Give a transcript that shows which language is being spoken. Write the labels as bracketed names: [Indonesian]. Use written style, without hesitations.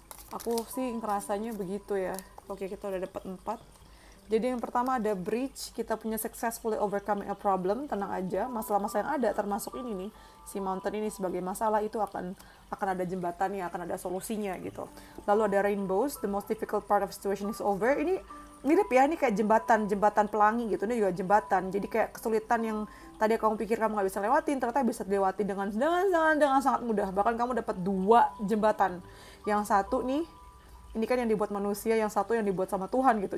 [Indonesian] Aku sih ngerasanya begitu ya. Oke, kita udah dapat 4. Jadi yang pertama ada bridge, kita punya [English] successfully overcoming a problem. [Indonesian] Tenang aja, masalah-masalah yang ada termasuk ini nih, si mountain ini sebagai masalah itu akan ada jembatannya, akan ada solusinya gitu. Lalu ada [English] rainbows, the most difficult part of situation is over. [Indonesian] Ini mirip ya, ini kayak jembatan pelangi gitu. Ini juga jembatan. Jadi kayak kesulitan yang tadi kamu pikir kamu nggak bisa lewatin, ternyata bisa dilewati dengan sangat mudah. Bahkan kamu dapat 2 jembatan. Yang satu nih, ini kan yang dibuat manusia, yang satu yang dibuat sama Tuhan gitu.